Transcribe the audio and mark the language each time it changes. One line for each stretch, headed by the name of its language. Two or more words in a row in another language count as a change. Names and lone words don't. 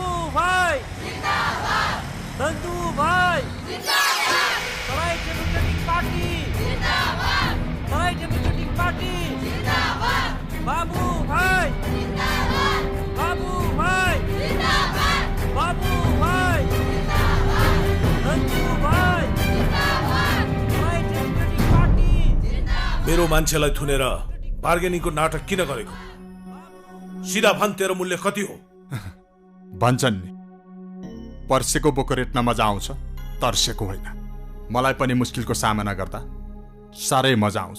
Nepali: भाई जिंदाबाद, नंदू भाई जिंदाबाद, तराई डेमोक्रेटिक पार्टी जिंदाबाद, तराई डेमोक्रेटिक पार्टी जिंदाबाद, बाबू भाई जिंदाबाद, बाबू भाई जिंदाबाद, बाबू भाई जिंदाबाद, नंदू भाई जिंदाबाद, तराई डेमोक्रेटिक पार्टी जिंदाबाद। मेरो मान्छेलाई थुनेर बार्गेनिङको नाटक किन गरेको? सिधा भन, तेरो मूल्य कति हो? भन्छन् नि, पर्सेको बोको रेट्न मजा आउँछ, तर्सेको होइन। मलाई पनि मुस्किलको सामना गर्दा साह्रै मजा आउँछ।